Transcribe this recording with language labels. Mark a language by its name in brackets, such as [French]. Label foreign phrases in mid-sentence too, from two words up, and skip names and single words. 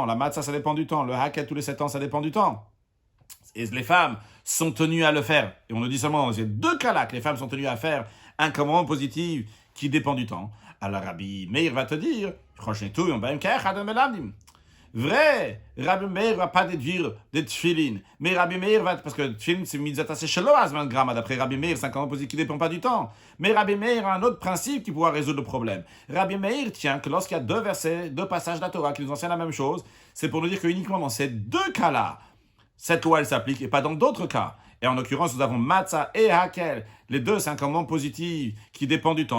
[French] La Matzah, ça dépend du temps. Le Hakel, tous les 7 ans, ça dépend du temps. Et les femmes sont tenues à le faire. Et on nous dit seulement dans ces deux cas-là que les femmes sont tenues à faire un commandement positif qui dépend du temps. Alors Rabbi Meir va te dire, vrai, Rabbi Meir va pas déduire des tfilin, mais Rabbi Meir va, parce que tfilin c'est [Hebrew] מצוה שלא הזמן גרמא, [French] d'après Rabbi Meir, c'est un commandement positif qui ne dépend pas du temps. Mais Rabbi Meir a un autre principe qui pourra résoudre le problème. Rabbi Meir tient que lorsqu'il y a deux versets, deux passages de la Torah qui nous enseignent la même chose, c'est pour nous dire que uniquement dans ces deux cas-là, cette loi elle s'applique et pas dans d'autres cas. Et en l'occurrence, nous avons Matzah et Hakel. Les deux, c'est un commandement positif qui dépend du temps.